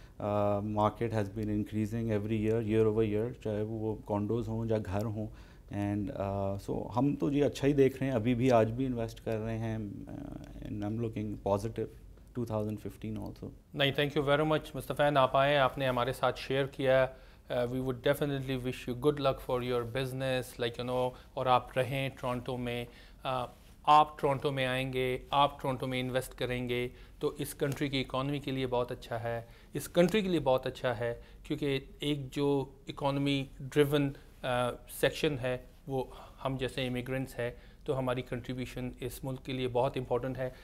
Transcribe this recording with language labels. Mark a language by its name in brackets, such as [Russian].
[English] market has been increasing every year over year, [Urdu] چاہے وہ condos ہوں یا گھر ہوں. [English] and so [Urdu] ہم تو جی اچھا ہی دیکھ رہے ہیں, ابھی بھی آج بھی انویسٹ کر رہے ہیں. [English] And I am looking positive 2015 also. [Urdu] نہیں, [English] thank you very much [Urdu] مصطفیٰ, آپ آئے, آپ نے ہمارے ساتھ شیئر کیا. [English] We would definitely wish you good luck for your business, like you know, [Urdu] اور آپ رہیں ٹورانٹو میں. آپ ٹورانٹو میں آئیں گے, آپ ٹورانٹو میں انویسٹ کریں گے تو اس کنٹری کی اکانومی کے لیے بہت اچھا ہے, اس کنٹری کے لیے بہت اچھا ہے, کیونکہ ایک جو اکانومی ڈریون سیکشن ہے وہ ہم جیسے امیگرینٹس ہے, تو ہماری کنٹریبیوشن اس ملک کے لیے بہت امپورٹنٹ ہے.